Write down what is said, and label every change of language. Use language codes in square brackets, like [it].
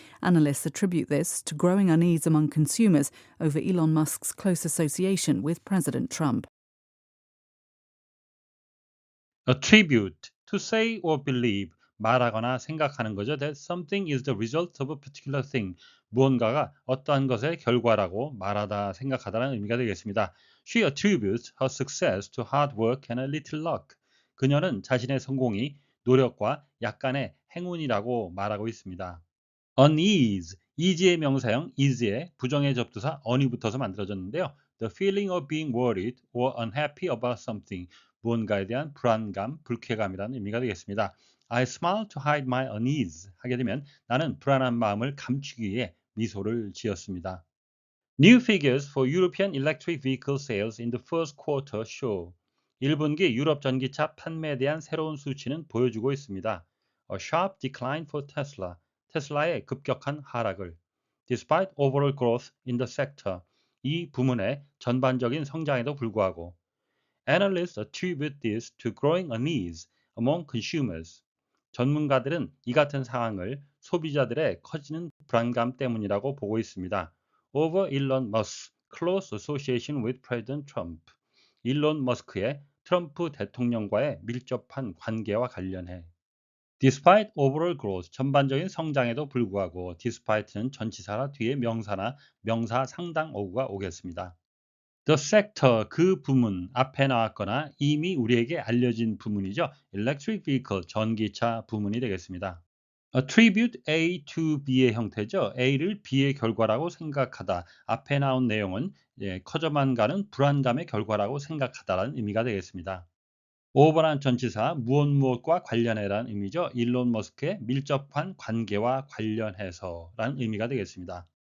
[en] Analysts attribute this to growing unease among consumers over Elon Musk's close association with President Trump. Attribute, to say or believe, [ko] 말하거나 생각하는 거죠. [en] That something is the result of a particular thing. [ko] 무언가가 어떠한 것의 결과라고 말하다, 생각하다라는 의미가 되겠습니다. [en] She attributes her success to hard work and a little luck. [ko] 그녀는 자신의 성공이 노력과 약간의 행운이라고 말하고 있습니다. unease, ease의 명사형 is에 부정의 접두사 on이 붙어서 만들어졌는데요. [en] The feeling of being worried or unhappy about something. [ko] 무언가에 대한 불안감, 불쾌감이라는 의미가 되겠습니다. [en] I smile to hide my unease. [ko] 하게 되면 나는 불안한 마음을 감추기 위해 미소를 지었습니다. [en] New figures for European electric vehicle sales in the first quarter show. [ko] 1분기 유럽 전기차 판매에 대한 새로운 수치는 보여주고 있습니다. [en] A sharp decline for Tesla. [ko] 테슬라의 급격한 하락을. [en] Despite overall growth in the sector. [ko] 이 부문의 전반적인 성장에도 불구하고. [en] Analysts attribute this to growing unease among consumers. [ko] 전문가들은 이 같은 상황을 소비자들의 커지는 불안감 때문이라고 보고 있습니다. [en] Over Elon Musk's close association with President Trump. [ko] 일론 머스크의 트럼프 대통령과의 밀접한 관계와 관련해. [en] Despite overall growth, [ko] 전반적인 성장에도 불구하고 despite는 전치사라 뒤에 명사나 명사 상당 어구가 오겠습니다. [en] The sector, [ko] 그 부문, 앞에 나왔거나 이미 우리에게 알려진 부문이죠. [en] Electric vehicle, [ko] 전기차 부문이 되겠습니다. Attribute A to B의 형태죠. A를 B의 결과라고 생각하다. 앞에 나온 내용은 커져만 가는 불안감의 결과라고 생각하다라는 의미가 되겠습니다. over란 전치사 무엇과 관련해라는 의미죠. 일론 머스크의 밀접한 관계와 관련해서라는 의미가 되겠습니다.